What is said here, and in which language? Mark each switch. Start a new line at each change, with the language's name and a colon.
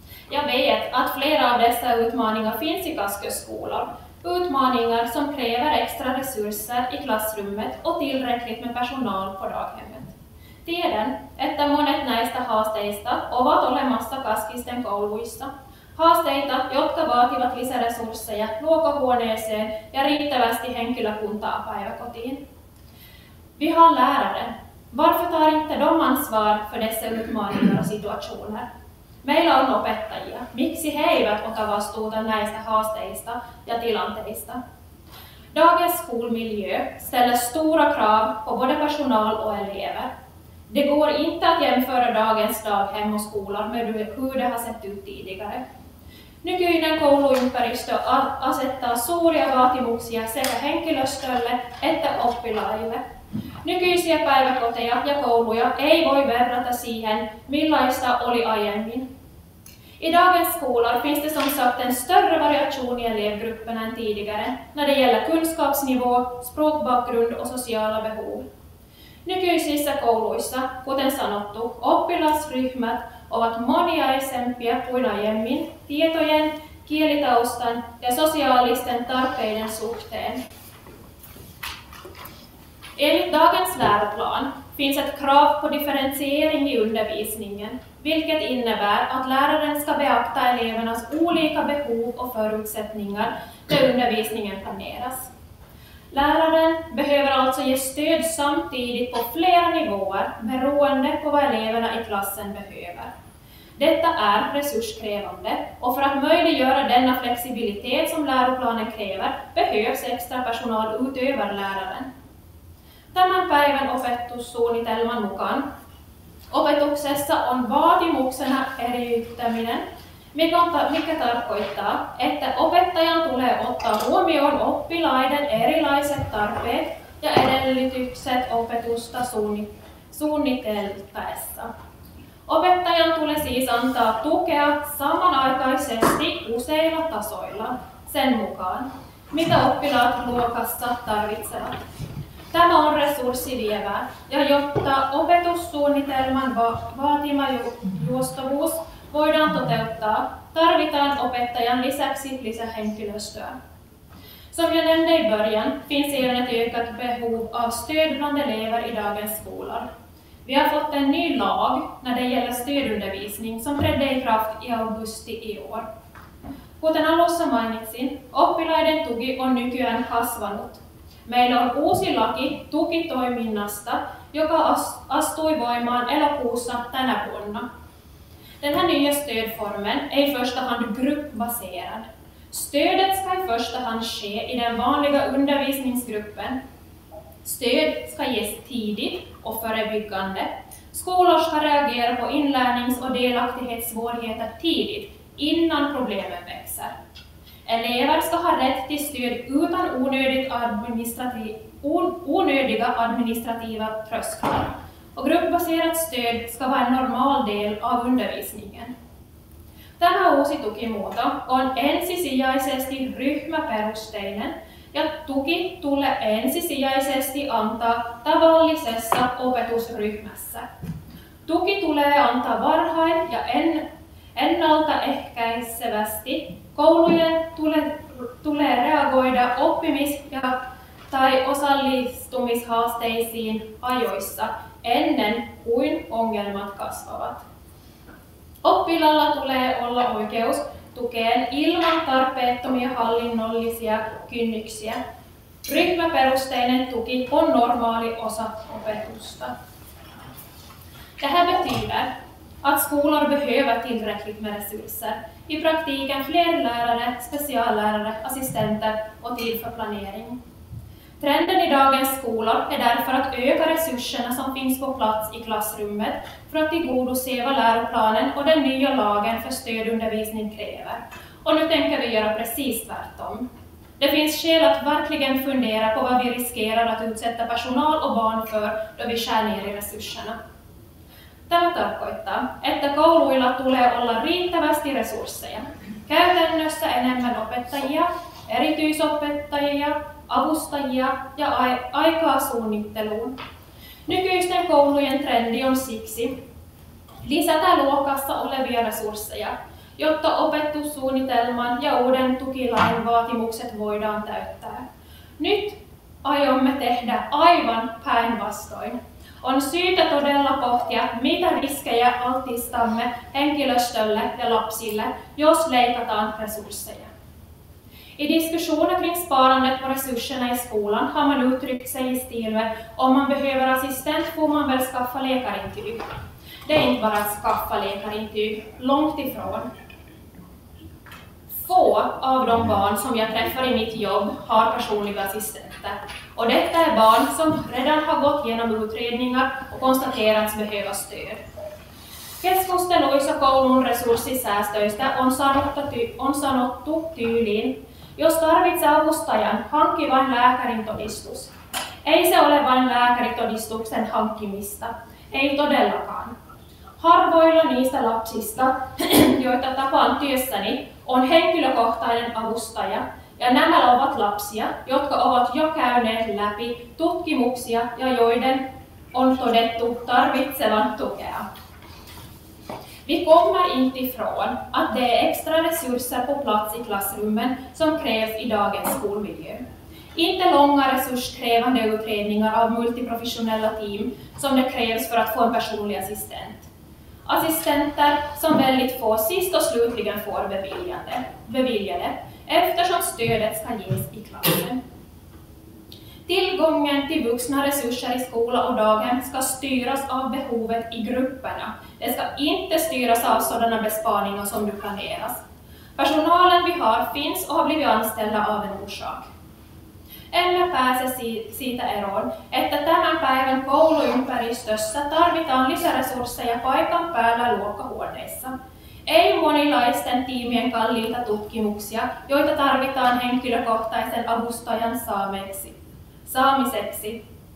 Swedish: Jag vet att flera av dessa utmaningar finns i Kasköskolor. Utmaningar som kräver extra resurser i klassrummet och tillräckligt med personal på daghemmet.
Finnish: Tiedän, että monet näistä haasteista ovat olemassa Kaskisten kouluissa. Haasteita, jotka vaativat lisäresursseja luokkahuoneeseen ja riittävästi henkilökuntaa päiväkotiin.
Swedish: Vi har lärare. Varför tar inte de ansvar för dessa utmaningar och situationer?
Finnish: Meillä on opettajia. Miksi he eivät ota vastuuta näistä haasteista ja tilanteista?
Swedish: Dagens skolmiljö ställer stora krav på både personal och elever. Det går inte att jämföra dagens daghem och skolor med hur det har sett ut tidigare.
Finnish: Nykyinen kouluympäristö asettaa suuria vaatimuksia sekä henkilöstölle että oppilaille. Nykyisiä päiväkoteja ja kouluja ei voi verrata siihen, millaista oli aiemmin.
Swedish: I dagens skolor finns det som sagt en större variation i elevgrupperna än tidigare när det gäller kunskapsnivå, språkbakgrund och sociala behov.
Finnish: Nykyisissä kouluissa, kuten sanottu, oppilasryhmät ovat moniaisempia kuin aiemmin tietojen, kielitaustan ja sosiaalisten tarpeiden suhteen.
Swedish: Enligt dagens läroplan finns ett krav på differentiering i undervisningen, vilket innebär att läraren ska beakta elevernas olika behov och förutsättningar när undervisningen planeras. Läraren behöver alltså ge stöd samtidigt på flera nivåer beroende på vad eleverna i klassen behöver. Detta är resurskrävande och för att möjliggöra denna flexibilitet som läroplanen kräver behövs extra personal utöver läraren.
Finnish: Tämän päivän opetussuunnitelman mukaan opetuksessa on vaatimuksena eriyttäminen, mikä tarkoittaa, että opettajan tulee ottaa huomioon oppilaiden erilaiset tarpeet ja edellytykset opetusta suunniteltaessa. Opettajan tulee siis antaa tukea samanaikaisesti useilla tasoilla sen mukaan, mitä oppilaat luokassa tarvitsevat. Tämä on resurssivievää, ja jotta opetussuunnitelman vaatima joustavuus voidaan toteuttaa, tarvitaan opettajan lisäksi lisähenkilöstöä.
Swedish: Som jag nämnde i början finns även ett ökat behov av stöd bland elever i dagens skolor. Vi har fått en ny lag när det gäller stödundervisning som trädde i kraft i augusti i år.
Finnish: Kuten alussa mainitsin, oppilaiden tuki on nykyään kasvanut. Meillä on uusi laki tukitoiminnasta, joka astui voimaan elokuussa tänä vuonna.
Swedish: Den här nya stödformen är i första hand gruppbaserad. Stödet ska i första hand ske i den vanliga undervisningsgruppen. Stöd ska ges tidigt och förebyggande. Skolor ska reagera på inlärnings- och delaktighetssvårigheter tidigt, innan problemen växer. Elever ska ha rätt till stöd utan onödiga administrativa trösklar. Och gruppbaserat stöd ska vara en normal del av undervisningen.
Finnish: Tämä uusi tukimuoto on ensisijaisesti ryhmäperusteinen, ja tuki tulee ensisijaisesti antaa tavallisessa opetusryhmässä. Tuki tulee antaa varhain ja ennaltaehkäisevästi. Koulujen tulee reagoida oppimis- tai osallistumishaasteisiin ajoissa ennen kuin ongelmat kasvavat. Oppilaalla tulee olla oikeus tukeen ilman tarpeettomia hallinnollisia kynnyksiä. Ryhmäperusteinen tuki on normaali osa opetusta.
Swedish: Det här betyder att skolor behöver tillräckligt med resurser. I praktiken fler lärare, speciallärare, assistenter och tid för planering. Trenden i dagens skolor är därför att öka resurserna som finns på plats i klassrummet för att tillgodose vad läroplanen och den nya lagen för stödundervisning kräver. Och nu tänker vi göra precis tvärtom. Det finns skäl att verkligen fundera på vad vi riskerar att utsätta personal och barn för då vi skär ner i resurserna.
Finnish: Tämä tarkoittaa, että kouluilla tulee olla riittävästi resursseja. Käytännössä enemmän opettajia, erityisopettajia, avustajia ja aikaa suunnitteluun. Nykyisten koulujen trendi on siksi lisätä luokassa olevia resursseja, jotta opetussuunnitelman ja uuden tukilain vaatimukset voidaan täyttää. Nyt aiomme tehdä aivan päinvastoin. On syytä todella pohtia, mitä riskejä altistamme henkilöstölle ja lapsille, jos leikataan resursseja.
Swedish: I diskussioner kring sparandet på resurserna i skolan har man uttryckt sig i stil med om man behöver assistent får man väl skaffa läkarintyg. Det är inte bara att skaffa läkarintyg, långt ifrån. Få av de barn som jag träffar i mitt jobb har personliga assistenter. Och detta är barn som redan har gått igenom utredningar och konstaterats behöva stöd.
Finnish: Keskusteluissa koulun resurssisäästöistä on sanottu tyyliin, jos tarvitsee avustajan, hankki vain lääkärin todistus. Ei se ole vain lääkäritodistuksen hankkimista, ei todellakaan. Harvoilla niistä lapsista, joita tapaan työssäni, on henkilökohtainen avustaja, ja nämä ovat lapsia, jotka ovat jo käyneet läpi tutkimuksia ja joiden on todettu tarvitsevan tukea.
Swedish: Vi kommer inte ifrån att det är extra resurser på plats i klassrummen som krävs i dagens skolmiljö. Inte långa resurskrävande utredningar av multiprofessionella team som det krävs för att få en personlig assistent. Assistenter som väldigt få sist och slutligen får beviljade eftersom stödet ska ges i klassen. Tillgången till vuxna resurser i skola och daghem ska styras av behovet i grupperna. Det ska inte styras av sådana besparingar som du planeras. Personalen vi har finns och har blivit anställda av en orsak.
Finnish: Emme pääse siitä eroon, että tämän päivän kouluympäristössä tarvitaan lisäresursseja paikan päällä luokkahuoneissa. Ei monilaisten tiimien kalliita tutkimuksia, joita tarvitaan henkilökohtaisen avustajan saamiseksi.